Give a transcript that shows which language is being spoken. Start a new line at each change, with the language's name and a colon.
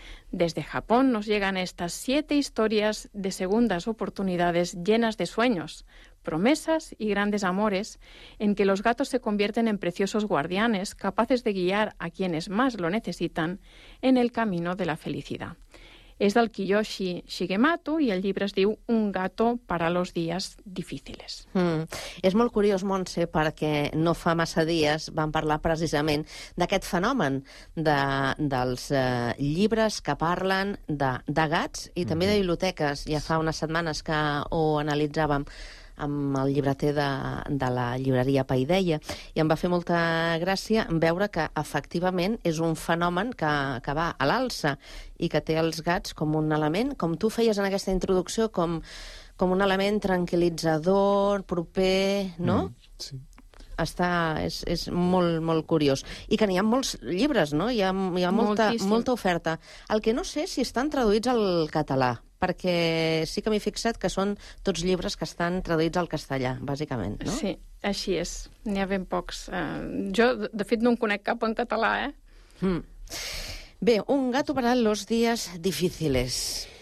Spanish: Desde Japón nos llegan estas 7 historias de segundas oportunidades llenas de sueños, promesas y grandes amores, en que los gatos se convierten en preciosos guardianes capaces de guiar a quienes más lo necesitan en el camino de la felicidad.
Catalan: Es del Kiyoshi Shigemato y el llibre es diu Un gato para los días difíciles. És molt curiós, Montse, perquè no fa massa dies vam parlar precisament d'aquest fenomen dels llibres que parlen de gats i també de biblioteques. Ja fa unes setmanes que ho analitzàvem amb el llibreter de la llibreria Paideia, i em va fer molta gràcia veure que efectivament és un fenomen que va a l'alça i que té els gats com un element, com tu feies en aquesta introducció, com un element tranquil·litzador, proper, no? Sí. És molt, molt curiós. I que n'hi ha molts llibres, no? Hi ha molta oferta. El que no sé és si estan traduïts al català, perquè sí que m'he fixat que són tots llibres que estan traduïts al castellà, bàsicament, no? Sí, així és. N'hi ha ben pocs. Jo, de fet, no en conec cap en català, eh?
Spanish: Bé, Un gato para los días difíciles.